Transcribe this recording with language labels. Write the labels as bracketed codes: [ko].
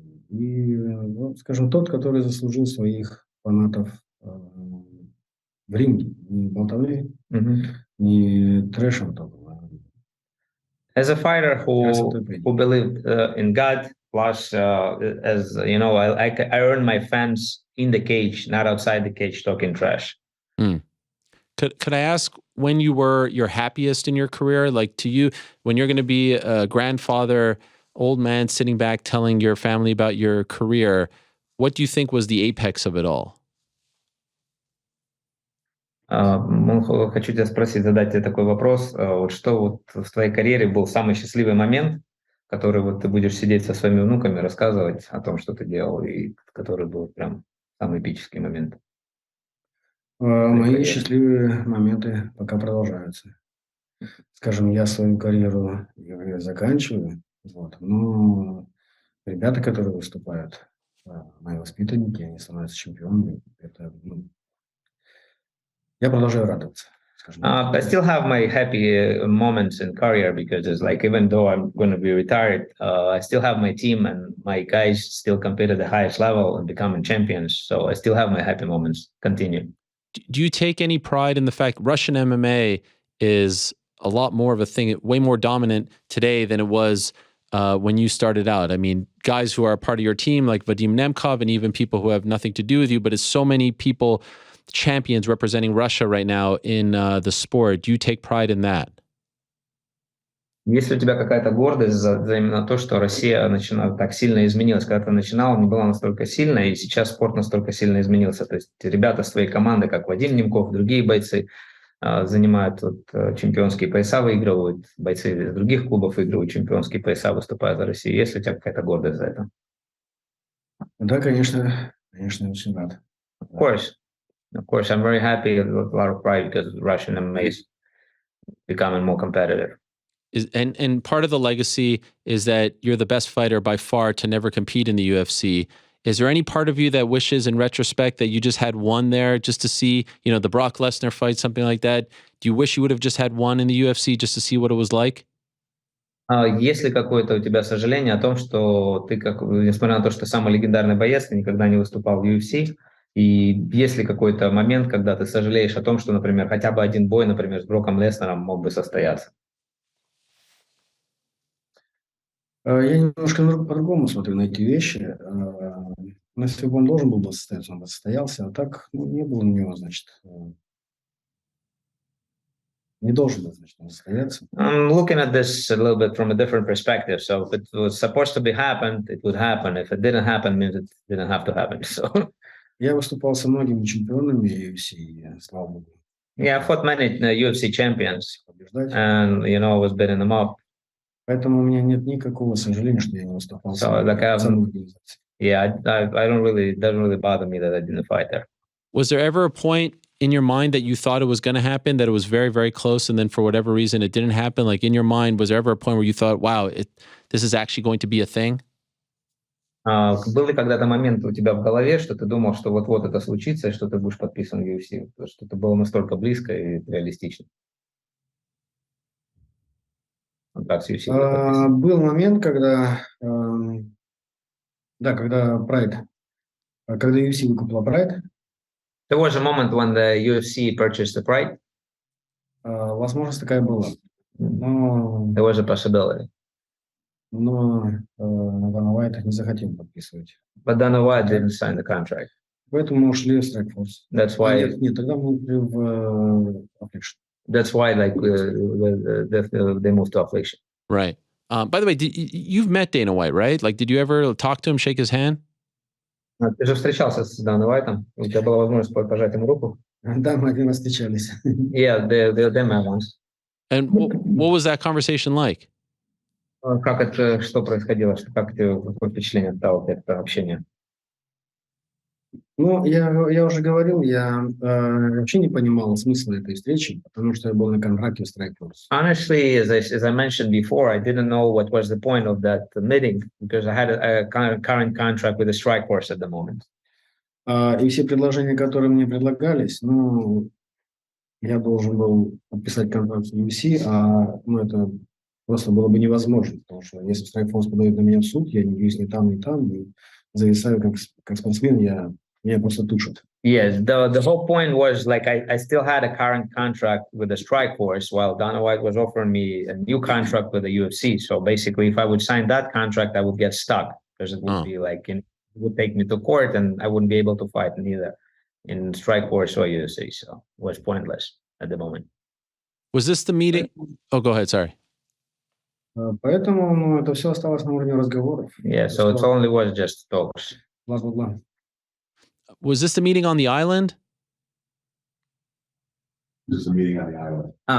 [ru] И, скажем, тот, который заслужил своих фанатов в ринге. Не болтовней, не трэшем только. [en] As a fighter who believed in God, plus as you know, I earned my fans in the cage, not outside the cage talking trash. Could I ask when you were your happiest in your career? Like to you, when you're going to be a grandfather, old man sitting back telling your family about your career, what do you think was the apex of it all? [ru] Хочу тебя задать тебе такой вопрос. Вот что вот в твоей карьере был самый счастливый момент, который вот ты будешь сидеть со своими внуками, рассказывать о том, что ты делал, и который был прям самый эпический момент? Мои счастливые моменты пока продолжаются. Скажем, я свою карьеру заканчиваю, но ребята, которые выступают, мои воспитанники, они становятся чемпионами. Я продолжаю радоваться. [en] I still have my happy moments in career because it's like, even though I'm going to be retired, I still have my team and my guys still compete at the highest level and becoming champions. So I still have my happy moments continue. Do you take any pride in the fact Russian MMA is a lot more of a thing, way more dominant today than it was when you started out? I mean, guys who are part of your team like Vadim Nemkov and even people who have nothing to do with you, but it's so many people, champions representing Russia right now in the sport. Do you take pride in that? [ru] Есть ли у тебя какая-то гордость за именно то, что Россия так сильно изменилась? Когда ты начинал, не была настолько сильной, и сейчас спорт настолько сильно изменился. То есть ребята с твоей команды, как Вадим Немков, другие бойцы, занимают чемпионские пояса, выигрывают, бойцы из других клубов выигрывают чемпионские пояса, выступают за Россию. Есть ли у тебя какая-то гордость за это? Да, конечно, очень рад. [en] Of course, I'm very happy with a lot of pride because Russian MMA is becoming more competitive. And part of the legacy is that you're the best fighter by far to never compete in the UFC. Is there any part of you that wishes in retrospect that you just had one there just to see, the Brock Lesnar fight, something like that? Do you wish you would have just had one in the UFC just to see what it was like? [ru] Есть ли какое-то у тебя сожаление о том, что ты, несмотря на то, что самый легендарный боец, ты никогда не выступал в UFC, и есть ли какой-то момент, когда ты сожалеешь о том, что, например, хотя бы один бой, например, с Броком Леснером мог бы состояться? Я немножко по-другому смотрю на эти вещи. Если бы он должен был бы состояться, он бы состоялся, а так не было у него, значит, не должен был, значит, он состояться. [en] I'm looking at this a little bit from a different perspective. So if it was supposed to be happened, it would happen. If it didn't happen, it means it didn't have to happen. So [ru] Я выступал со многими чемпионами UFC, слава богу. [en] Yeah, I fought many UFC champions, and I was beating them up. [ru] Поэтому у меня нет никакого сожаления, что я не выступал [en] So like [ru] в самой организации. [en] yeah, I don't really, it doesn't really bother me that I didn't fight there. Was there ever a point in your mind that you thought it was going to happen, that it was very, very close, and then for whatever reason it didn't happen? Like in your mind, was there ever a point where you thought, wow, this is actually going to be a thing? [ru] Был ли когда-то момент у тебя в голове, что ты думал, что вот-вот это случится, и что ты будешь подписан в UFC? Потому что это было настолько близко и реалистично. Контракт с UFC будет подписан. Был момент, когда, да, когда Pride, когда UFC выкупила Pride, [en] There was a moment when the UFC purchased the Pride. [ru] возможность такая была. Но [en] There was a possibility. [ru] Дана Уайт не захотел подписывать. [en] But Dana White didn't sign the contract. [ru] Поэтому мы ушли в Strikeforce. [en] That's why. [ru] Нет, тогда мы ушли в Affliction. [en] That's why, like, they moved to Affliction. Right. By the way, you've met Dana White, right? Like, did you ever talk to him, shake his hand? [ru] Ты же встречался с Даной Уайтом? У тебя была возможность пожать ему руку? Да, мы один раз встречались. [en] Yeah, they met once. And what was that conversation like? [ru] Как это, что происходило? Как тебе, какое впечатление оставило это общение? Ну, я уже говорил, я вообще не понимал смысла этой встречи, потому что я был на контракте в Strikeforce. [en] Honestly, as I mentioned before, I didn't know what was the point of that meeting because I had a current contract with the Strikeforce at the moment. [ru] И все предложения, которые мне предлагались, я должен был подписать контракт с UFC, это просто было бы невозможно, потому что если Strikeforce подает на меня в суд, я не бьюсь ни там, и зависаю как спортсмен, меня просто тушат. [en] Yes, the whole point was like I still had a current contract with the Strikeforce while Dana White was offering me a new contract with the UFC. So basically, if I would sign that contract, I would get stuck because it would be like it would take me to court and I wouldn't be able to fight neither in Strikeforce or UFC. So it was pointless at the moment. Was this the meeting? Oh, go ahead. Sorry. [ru] Поэтому это все осталось на уровне разговоров. [en] Yeah, so it only was just talks. [ru] Бла-бла-бла. [en] Was this the meeting on the island? This is a meeting on the island.